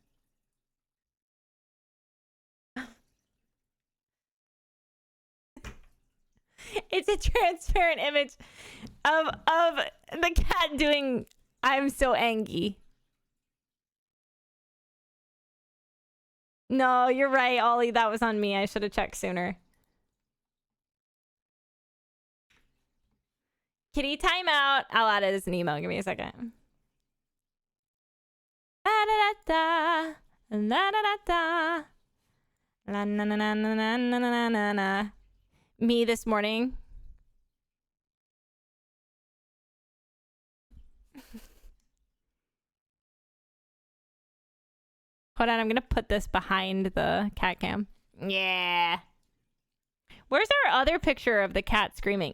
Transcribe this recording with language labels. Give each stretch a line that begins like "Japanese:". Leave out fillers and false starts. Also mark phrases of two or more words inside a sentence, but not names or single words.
English: It's a transparent image of the cat doing I'm so angry. No, you're right, Ollie. That was on me. I should have checked sooner. Kitty timeout. I'll add it as an email. Give me a second. La da da da. La da da da. La na na na na na na na na na. Me this morning. Hold on, I'm gonna put this behind the cat cam. Yeah. Where's our other picture of the cat screaming?